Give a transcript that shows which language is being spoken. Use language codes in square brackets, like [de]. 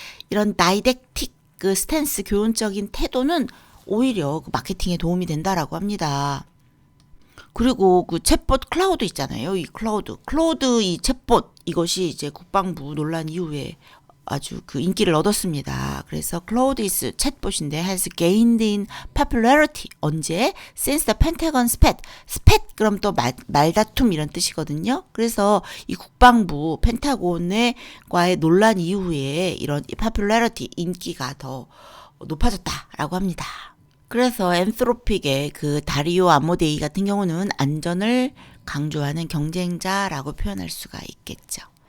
[ko] 이런 didactic 그 스탠스, 교훈적인 태도는 오히려 그 마케팅에 도움이 된다라고 합니다. 그리고 그 챗봇 클라우드 있잖아요. 이 클라우드 이 챗봇 이것이 이제 국방부 논란 이후에 아주 그 인기를 얻었습니다. 그래서 [en] Claude is [ko] 챗봇인데 [en] has gained in popularity. [ko] 언제? [en] Since the Pentagon spat. [ko] spat 그럼 또 말다툼 이런 뜻이거든요. 그래서 이 국방부 펜타곤과의 논란 이후에 이런 popularity 인기가 더 높아졌다라고 합니다. 그래서 엔트로픽의 그 다리오 아모데이 같은 경우는 안전을 강조하는 경쟁자라고 표현할 수가 있겠죠.